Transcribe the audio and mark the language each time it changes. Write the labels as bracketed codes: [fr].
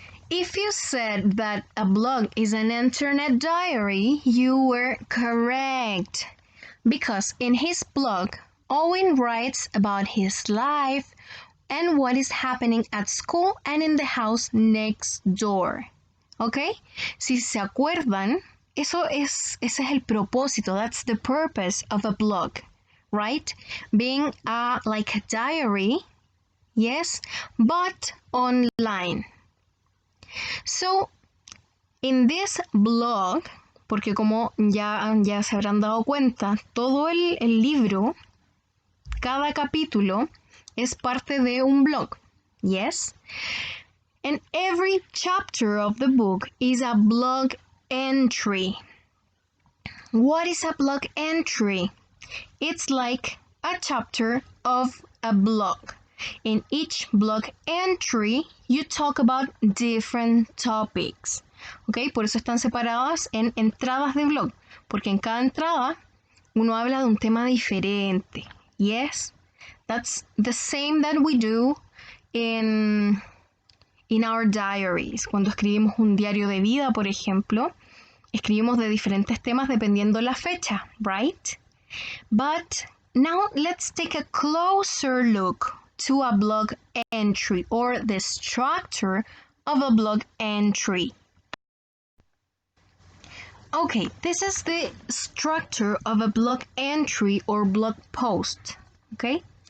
[en] If you said that a blog is an internet diary, you were correct. Because in his blog, Owen writes about his life and what is happening at school and in the house next door. [es] ¿Ok? Si se acuerdan, ese es el propósito. [en] That's the purpose of a blog, right? Being like a diary, yes, but online. So, in this blog, [es] porque como ya se habrán dado cuenta, todo el libro, cada capítulo, es parte de un blog, [en] yes? And every chapter of the book is a blog entry. What is a blog entry? It's like a chapter of a blog. In each blog entry, you talk about different topics. [es] ¿Ok? Por eso están separadas en entradas de blog. Porque en cada entrada uno habla de un tema diferente. [en] Yes? That's the same that we do in our diaries. [es] Cuando escribimos un diario de vida, por ejemplo, escribimos de diferentes temas dependiendo la fecha, [en] right? But now let's take a closer look to a blog entry or the structure of a blog entry. Okay, this is the structure of a blog entry or blog post, okay?